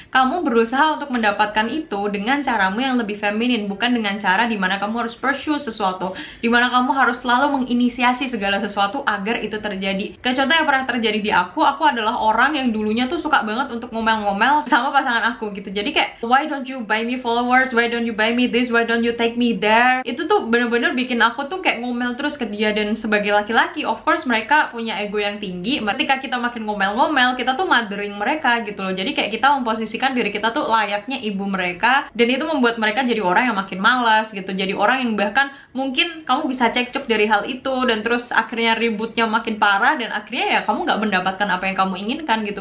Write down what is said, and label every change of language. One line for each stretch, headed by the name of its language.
Indonesian: Kamu berusaha untuk mendapatkan itu dengan caramu yang lebih feminin, bukan dengan cara dimana kamu harus pursue sesuatu, dimana kamu harus selalu menginisiasi segala sesuatu agar itu terjadi. Kayak contoh yang pernah terjadi di aku adalah orang yang dulunya tuh suka banget untuk ngomel-ngomel sama pasangan aku gitu. Jadi kayak,
English: why don't you buy me followers, why don't you buy me this, why don't you take me there.
Indonesian: Itu tuh bener-bener bikin aku tuh kayak ngomel terus ke dia. Dan sebagai laki-laki, of course mereka punya ego yang tinggi. Ketika kita makin ngomel-ngomel, kita tuh mothering mereka gitu loh. Jadi kayak kita memposisikan diri kita tuh layaknya ibu mereka, dan itu membuat mereka jadi orang yang makin malas gitu, jadi orang yang bahkan mungkin kamu bisa cekcok dari hal itu, dan terus akhirnya ributnya makin parah, dan akhirnya ya kamu nggak mendapatkan apa yang kamu inginkan gitu.